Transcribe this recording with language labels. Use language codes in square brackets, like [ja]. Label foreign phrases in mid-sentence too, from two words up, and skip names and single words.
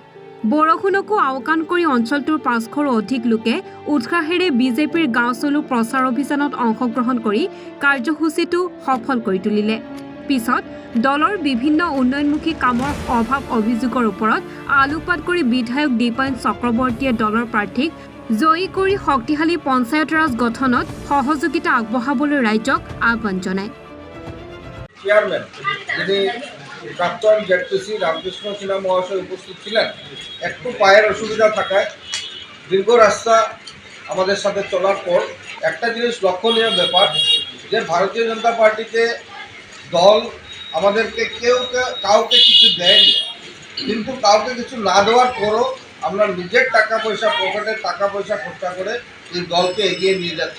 [as] বৰষুণকো আওকাণ কৰি অঞ্চলটোৰ 500ৰো অধিক লোকে উৎসাহেৰে বিজেপিৰ গাঁও চলো প্ৰচাৰ অভিযানত অংশগ্ৰহণ কৰি কাৰ্যসূচীটো সফল কৰি তুলিলে। পিছত দলৰ বিভিন্ন উন্নয়নমুখী কামৰ অভাৱ অভিযোগৰ ওপৰত আলোকপাত কৰি বিধায়ক দীপায়ন চক্ৰৱৰ্তীয়ে দলৰ প্ৰাৰ্থীক জয়ী কৰি শক্তিশালী পঞ্চায়ত ৰাজ গঠনত সহযোগিতা আগবঢ়াবলৈ ৰাইজক আহ্বান জনায়। [bn] চেয়ারম্যান যিনি প্রাক্তন জেডপিসি রামকৃষ্ণ সিনহা মহাশয় উপস্থিত ছিলেন। একটু পায়ের অসুবিধা থাকায় দীর্ঘ রাস্তা আমাদের সাথে চলার পর একটা জিনিস লক্ষণীয় ব্যাপার যে ভারতীয় জনতা পার্টিকে দল আমাদেরকে কাউকে কিছু দেয়নি, কিন্তু কাউকে কিছু না দেওয়ার পরও আমরা নিজের টাকা পয়সা পকেটের টাকা পয়সা খরচা করে এই দলকে এগিয়ে নিয়ে যাচ্ছি।